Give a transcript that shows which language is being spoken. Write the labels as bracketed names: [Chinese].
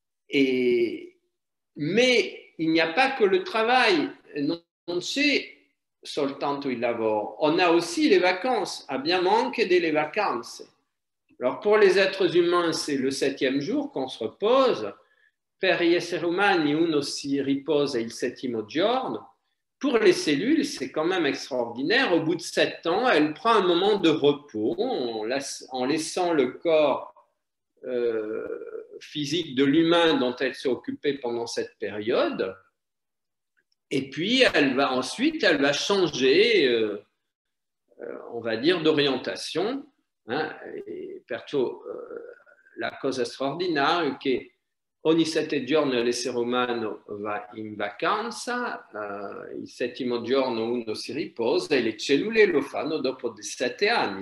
[French] Mais il n'y a pas que le travail, [Italian] non c'è soltanto il lavoro, [French] on a aussi les vacances, [Italian] abbiamo anche delle vacanze. [French] Alors pour les êtres humains, c'est le 7e jour qu'on se repose. [Italian] Per gli esseri umani uno si riposa il settimo giorno. [French] Pour les cellules, c'est quand même extraordinaire. Au bout de 7 ans, elle prend un moment de repos en laissant le corps physique de l'humain dont elle s'est occupée pendant cette période. Et puis, ensuite, elle va changer, on va dire, d'orientation. [Italian] Hein, e perciò la cosa straordinaria è che ogni 7 giorni l'essere umano va in vacanza, il 7° giorno uno si riposa e le cellule lo fanno dopo 7 anni.